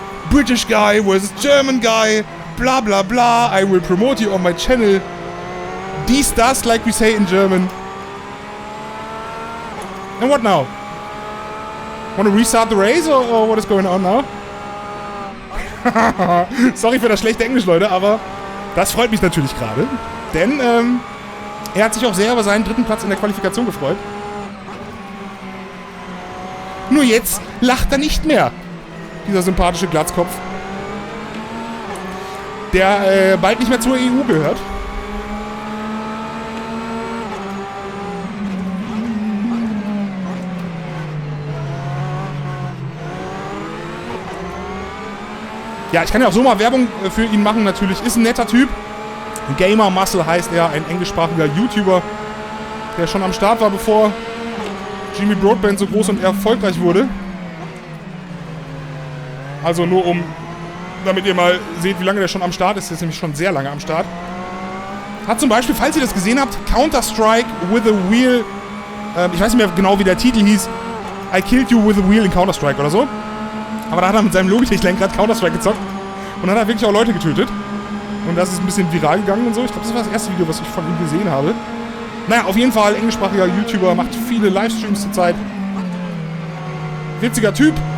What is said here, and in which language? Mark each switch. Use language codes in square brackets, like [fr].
[en] British guy versus German guy. Blah, blah, blah. I will promote you on my channel. [de] Dies, das, [en] like we say in German. And what now? Want to restart the race or what is going on now? [de] Sorry für das schlechte Englisch, Leute, aber das freut mich natürlich gerade. Denn er hat sich auch sehr über seinen 3. Platz in der Qualifikation gefreut. Nur jetzt lacht er nicht mehr. Dieser sympathische Glatzkopf. Der bald nicht mehr zur EU gehört. Ja, ich kann ja auch so mal Werbung für ihn machen, natürlich. Ist ein netter Typ. Gamer Muscle heißt er, ein englischsprachiger YouTuber. der schon am Start war, bevor Jimmy Broadbent so groß und erfolgreich wurde. Also nur damit ihr mal seht, wie lange der schon am Start ist. Der ist nämlich schon sehr lange am Start. Hat zum Beispiel, falls ihr das gesehen habt, Counter-Strike with a Wheel. Ich weiß nicht mehr genau, wie der Titel hieß. [en] I killed you with a wheel in Counter-Strike [de] oder so. Aber da hat er mit seinem Logitech-Lenkrad Counter-Strike gezockt. Und dann hat er wirklich auch Leute getötet. Und das ist ein bisschen viral gegangen und so. Ich glaube, das war das erste Video, was ich von ihm gesehen habe. Naja, auf jeden Fall englischsprachiger YouTuber, macht viele Livestreams zurzeit. Witziger Typ.